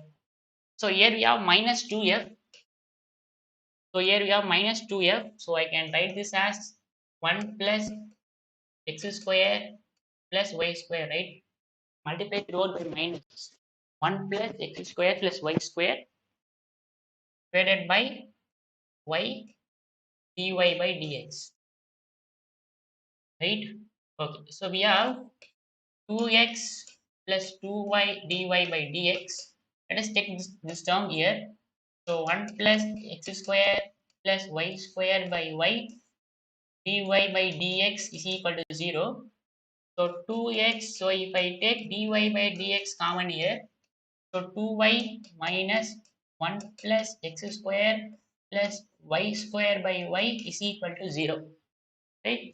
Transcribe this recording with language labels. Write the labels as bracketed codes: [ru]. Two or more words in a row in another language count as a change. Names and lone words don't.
[en] So here we have minus 2f. So here we have minus 2f. So I can write this as 1 plus x square plus y square, right? Multiply throughout by minus 1 plus x square plus y square divided by y dy by dx, right? Okay. So we have 2x plus 2y dy by dx. Let us take this term here. So 1 plus x square plus y square by y dy by dx is equal to 0. So 2x, so if I take dy by dx common here, so 2y minus 1 plus x square plus y square by y is equal to 0. Right?